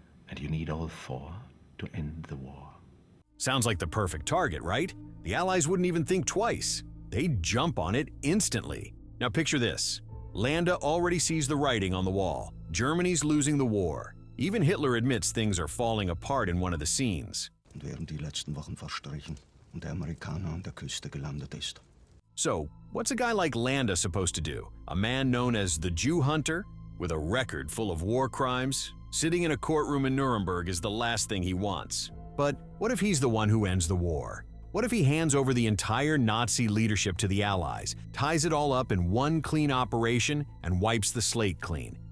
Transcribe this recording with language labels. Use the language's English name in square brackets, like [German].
[English] And you need all four to end the war. Sounds like the perfect target, right? The Allies wouldn't even think twice. They'd jump on it instantly. Now picture this. Landa already sees the writing on the wall. Germany's losing the war. Even Hitler admits things are falling apart in one of the scenes. [German] Und während die letzten Wochen verstrichen und der Amerikaner an der Küste gelandet ist. [English] So, what's a guy like Landa supposed to do? A man known as the Jew Hunter, with a record full of war crimes? Sitting in a courtroom in Nuremberg is the last thing he wants. But what if he's the one who ends the war? What if he hands over the entire Nazi leadership to the Allies, ties it all up in one clean operation, and wipes the slate clean?